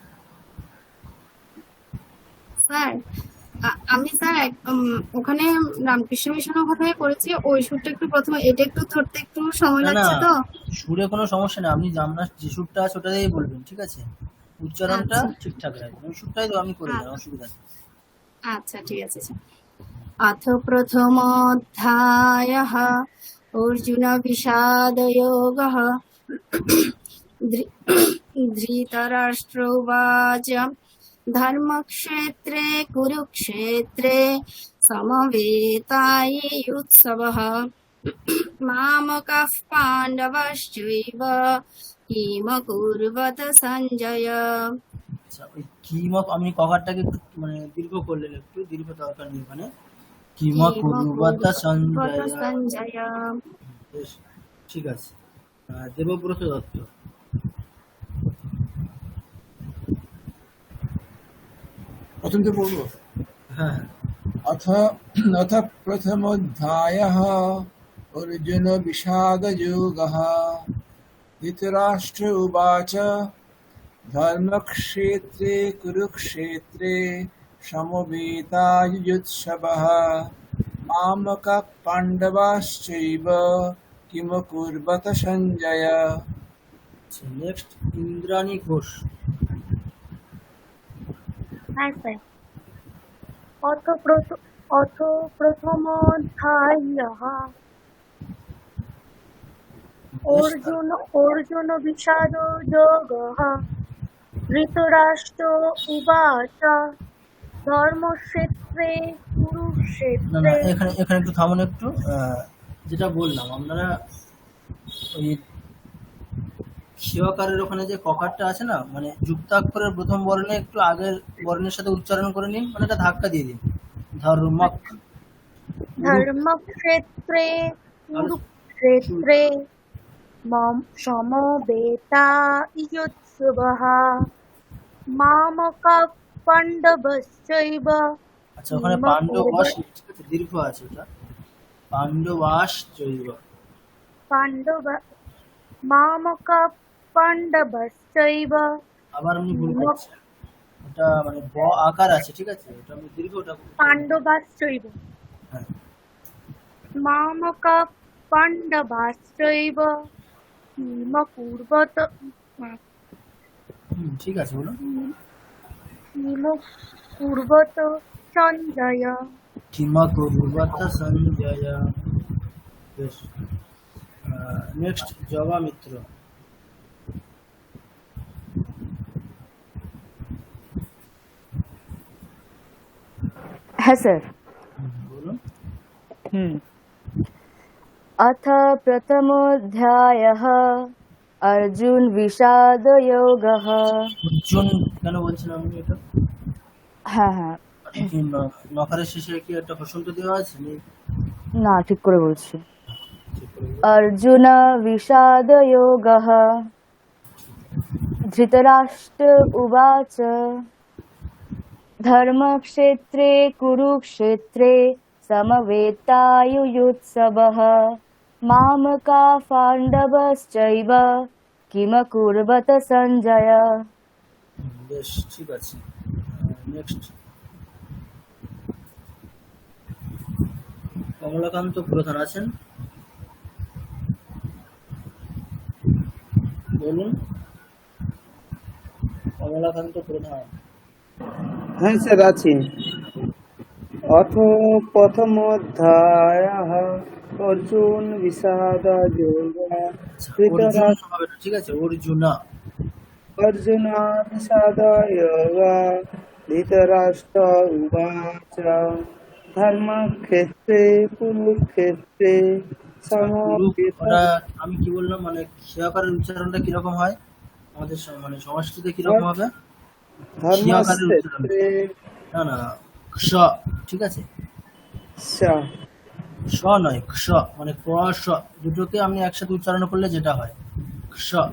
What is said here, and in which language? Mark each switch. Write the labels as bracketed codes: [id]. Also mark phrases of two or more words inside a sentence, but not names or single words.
[bn] স্যার আমি স্যার ওখানে রামকৃষ্ণ মিশনের কথাই করেছি, ওই সুরটা একটু প্রথমে এটা একটু ধরতে একটু সময় না না, লাগছে তো। সুরে কোনো সমস্যা নেই, আপনি আপনার যে সুরটা আছে ওটা দিয়েই বলবেন, ঠিক আছে? উচ্চারণটা আচ্ছা। ঠিকঠাক রাখবেন, ওই সুরটাই তো আমি করে দেবো, অসুবিধা নেই। আচ্ছা ঠিক আছে স্যার। [sa] अथ प्रथमोऽध्यायः अर्जुन विषादयोगः धृतराष्ट्र उवाच धर्मक्षेत्रे कुरुक्षेत्रे समवेतायुत्सवः मामकः पाण्डवश्चैव किमकुर्वत सञ्जय। [bn] আচ্ছা, ওই কিমক আমি কভারটাকে একটু মানে দীর্ঘ করলেন, একটু দীর্ঘ দরকার নেই ওখানে। [sa] কিমক উর্বতা সঞ্জয়। [bn] সঞ্জয়। বেশ, ঠিক আছে। দেবব্রত দত্ত। প্রথম তো পড়বো। হ্যাঁ, [sa] अथ अथ प्रथमोऽध्यायः अर्जुन विषादयोगः। धृतराष्ट्र उवाच धर्मक्षेत्रे कुरुक्षेत्रे समवेतायुयुत्सवः मामकः पाण्डवाश्चैव किमकुर्वत सञ्जय। [bn] নেক্সট ইন্দ্রাণী ঘোষ। হ্যাঁ স্যার। [sa] অথ প্রথমোऽধ্যায়ः अर्जुन विषादयोगः। धृतराष्ट्र उवाच धर्मक्षेत्रे [bn] না না, [sa] कुरुक्षेत्रे। [bn] এখানে এখানে একটু থামুন একটু। যেটা বললাম আপনারা ওই ক্ষীয়কারের ওখানে যে ককারটা আছে না, মানে যুক্তাক্ষরের প্রথম বর্ণে একটু আগের বর্ণের সাথে উচ্চারণ করে নিন, মানে এটা ধাক্কা দিয়ে দিন। [sa] ধর্মক धर्मक्षेत्रे कुरुक्षेत्रे समवेतायुत्सवः मामकः पाण्डवश्चैव। [bn] আচ্ছা, ওখানে পাণ্ডবাস ঠিক আছে, দীর্ঘ আছে ওটা। [sa] পাণ্ডবাস জৈব। पाण्डव मामकः पाण्डवश्चैव। [bn] আবার আপনি ভুল করছেন, ওটা মানে ব আকার আছে, ঠিক আছে, ওটা আমি দীর্ঘটা করছি। [sa] पाण्डवाश्चैव [bn] হ্যাঁ, [sa] मामकः पाण्डवाश्चैव किमकुर्वत [bn] ঠিক আছে, বলুন। [sa] किमकुर्वत सञ्जय। কিমকুর্বত সঞ্জয়। বেশ। [bn] নেক্সট জবা মিত্র। হ্যাঁ স্যার। বলুন। [sa] अथ प्रथमोऽध्यायः अर्जुन विषादयोगः। [bn] অর্জুন কেন বলছেন আপনি এটা? হ্যাঁ হ্যাঁ, কি নকারের শেষে কি একটা হসন্ত দেওয়া আছে? নেই? না ঠিক করে বলছি। ঠিক করে বলুন। [sa] अर्जुन विषादयोगः। धृतराष्ट्र उवाच धर्मक्षेत्रे कुरुक्षेत्रे समवेतायुयुत्सवः मामका पाण्डवश्चैव किमकुर्वत सञ्जय। [bn] বেশ, ঠিক আছে। নেক্সট কমলাকান্ত প্রধান আছেন, বলুন। কমলাকান্ত প্রধান। হ্যাঁ স্যার আছি। [sa] অথ প্রথমোऽধ্যায়ः অর্জুন বিষাদযোগः। [bn] অর্জুন হবে না, ঠিক আছে, অর্জুনা। [sa] अर्जुन विषादयोगः। धृतराष्ट्र उवाच धर्मक्षेत्रे कुरुक्षेत्रे [bn] ওটা আমি কি বললাম, মানে ক্ষীয়কারের উচ্চারণটা কিরকম হয় আমাদের মানে সংস্কৃতে কিরকম হবে? ক্ষীয়কারের উচ্চারণ, [sa] ধর্মক্ষেত্রে [bn] না না, ক্ষ, ঠিক আছে, স স নয়, ক্ষ, মানে ক স দুটোকে আপনি একসাথে উচ্চারণ করলে যেটা হয় ক্ষ।